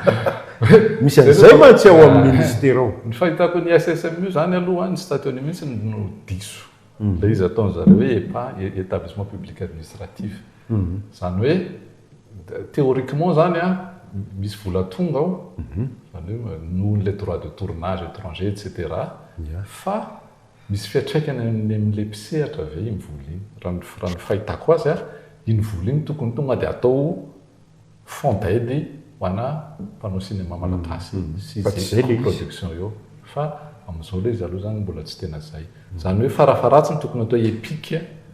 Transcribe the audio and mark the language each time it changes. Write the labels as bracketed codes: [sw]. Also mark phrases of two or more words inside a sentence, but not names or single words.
[mg] misy an'izay mantsy ao amin'ny ministère ao ny fahitako ny ISSM io zany aloha ny statut-ny mihitsy no diso le izy ataony zareo hoe EPA [fr] établissement public administratif [mg] zany hoe théoriquement zany misy vola tonga ao zany hoe nohon'le [fr] droit de tournage étranger [mg] etc fa misy fiatraikany amin'le mpisehatra ve iny vola iny raha ny fahitako azy iny vola iny tokony tonga dia atao [fr] fond d'aide [mg] ho ana mpanao cinéma malagasy sy production eo fa amin'izao le izy aloha zany mbola tsy tena zay zany hoe farafaratsiny tokony atao épique ohatrany